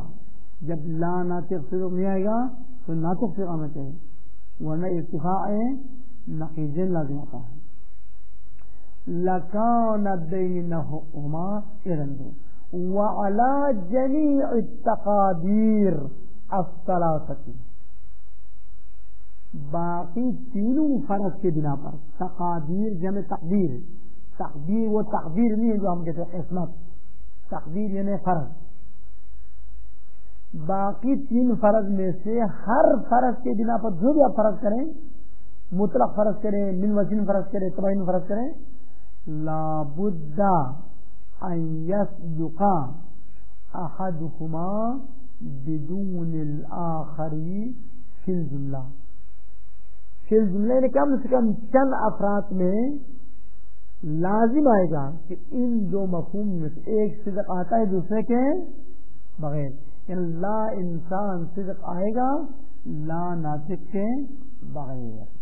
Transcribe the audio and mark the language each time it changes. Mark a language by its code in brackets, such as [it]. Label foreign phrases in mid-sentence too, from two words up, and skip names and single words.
[ur] جب لا ناطق صدق نہیں آئے گا تو ناطق صدق آنا چاہیے، ورنہ ارتفاع نقیضین لازم آتا ہے. [ar] لکان بینہما ارندو وعلی جمیع التقادیر الثلاثتی، [ur] باقی تینوں فرض کے بنا پر. تقادیر جمع تقدیر، تقدیر وہ تقدیر نہیں ہے جو ہم کہتے ہیں قسمت، تقدیر یعنی فرض. باقی 3 فرض میں سے ہر فرض کے بنا پر جو بھی آپ فرض کریں، مطلق فرض کریں، من وجہ فرض کریں، تبعین فرض کریں، [ar] لا بد ان یصدق احدهما بدون الاخر فی الجملہ. فی الجملہ [ur] نے کم سے کم چند افراد میں لازم آئے گا کہ ان 2 مفہوم میں سے ایک صدق آتا ہے دوسرے کے بغیر. یعنی لا انسان صدق آئے گا لا ناطق کے بغیر.